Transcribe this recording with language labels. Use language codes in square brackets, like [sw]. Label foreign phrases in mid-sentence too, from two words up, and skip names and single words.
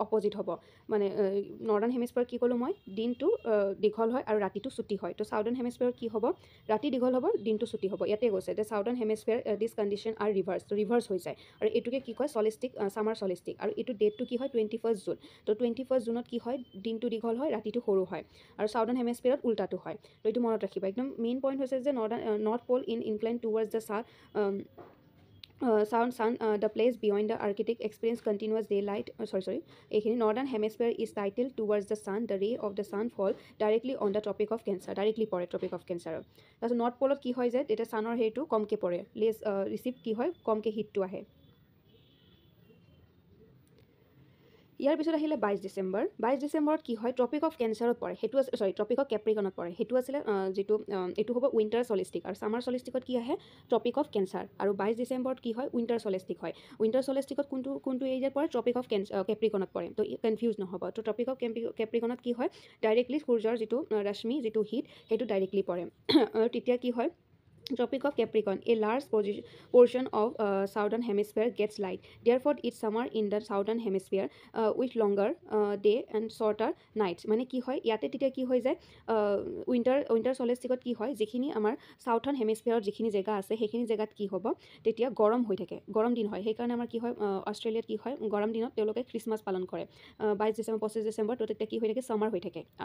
[as] অপজিট হ'ব মানে [en] northern hemisphereত [as] কি ক'লোঁ মই দিনটো দীঘল হয় আৰু ৰাতিটো ছুটি হয় তো [en] southern hemisphereত [as] কি হ'ব ৰাতি দীঘল হ'ব দিনটো ছুটি হ'ব ইয়াতে কৈছে যে [en] southern hemisphere this condition are reverse [as] হৈ যায় আৰু এইটোকে কি কয় [en] solstice summer solstice [as] আৰু এইটো ডেটটো কি হয় 21 জুন তো 21 জুনত কি হয় দিনটো দীঘল হয় ৰাতিটো সৰু হয় আৰু [en] southern hemisphereত [as] উল্টাটো হয় তো এইটো মনত ৰাখিবা একদম [en] main point [as] হৈছে যে [en] north pole incline towards the sun the place beyond the Arctic experience continuous daylight এইখিনি northern hemisphere is titled towards the sun the ray of the sun fall directly on the tropic of cancer directly পৰে tropic of cancer [as] তাৰপিছত নৰ্থ প'লত কি হয় যে তেতিয়া ছানৰ হেৰিটো কমকৈ পৰে ৰিচিভ কি হয় কমকৈ হিটটো আহে ইয়াৰ পিছত আহিলে 22 ডিচেম্বৰত কি হয় ট্ৰপিক অফ কেঞ্চাৰত পৰে সেইটো আছে ট্ৰপিক অফ কেপ্ৰিকনত পৰে সেইটো আছিলে যিটো এইটো হ'ব [en] winter solstice [as] আৰু [en] summer solsticeত [as] কি আহে ট্ৰপিক অফ কেঞ্চাৰ আৰু 22 ডিচেম্বৰত কি হয় [en] winter solstice [as] হয় [en] winter solsticeত [as] কোনটো এৰিয়াত পৰে ট্ৰপিক অফ কেপ্ৰিকনত পৰে তো কনফিউজ নহ'ব তো ট্ৰপিক অফ কেপ্ৰিকনত কি হয় ডাইৰেক্টলি সূৰ্যৰ যিটো ৰশ্মি যিটো হিট সেইটো ডাইৰেক্টলি পৰে আৰু তেতিয়া কি হয় Tropic of Capricorn, [en] a large portion of southern hemisphere gets light. Therefore, it's summer in the southern hemisphere with longer day and shorter nights. [as] মানে কি হয় ইয়াতে তেতিয়া কি হৈ যায় [en] winter solsticeত [as] কি হয় যিখিনি আমাৰ [en] southern hemisphereত [as] যিখিনি জেগা আছে সেইখিনি জেগাত কি হ'ব তেতিয়া গৰম হৈ থাকে গৰম দিন হয় সেইকাৰণে আমাৰ কি হয় অষ্ট্ৰেলিয়াত কি হয় গৰম দিনত তেওঁলোকে খ্ৰীষ্টমাছ পালন কৰে 22 ডিচেম্বৰ 25 ডিচেম্বৰ তো তেতিয়া কি হৈ থাকে ছামাৰ হৈ থাকে আৰু